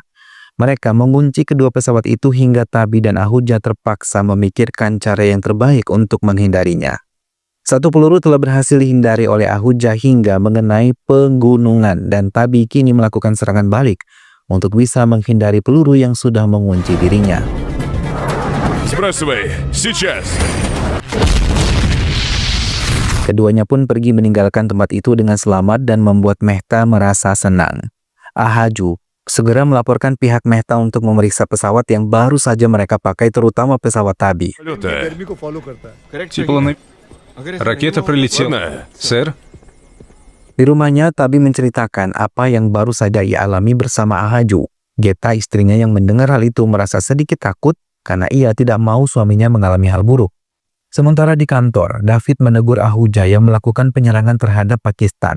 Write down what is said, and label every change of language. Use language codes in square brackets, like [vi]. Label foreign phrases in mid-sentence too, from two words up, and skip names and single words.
[id] Mereka mengunci kedua pesawat itu hingga Tabi dan Ahuja terpaksa memikirkan cara yang terbaik untuk menghindarinya. Satu peluru telah berhasil dihindari oleh Ahuja hingga mengenai pegunungan dan Tabi kini melakukan serangan balik untuk bisa menghindari peluru yang sudah mengunci dirinya. [ru] Сбрасывай, сейчас! [id] Keduanya pun pergi meninggalkan tempat itu dengan selamat dan membuat Mehta merasa senang. Ahaju segera melaporkan pihak Mehta untuk memeriksa pesawat yang baru saja mereka pakai, terutama pesawat Tabi. [ru] Полета. Тепло на... Ракета прилетела. Ладно. Сэр, [id] Di rumahnya, Tabi menceritakan apa yang baru saja ia alami bersama Ahaju. Geta, istrinya yang mendengar hal itu merasa sedikit takut karena ia tidak mau suaminya mengalami hal buruk. Sementara di kantor, David menegur Ahuja yang melakukan penyerangan terhadap Pakistan.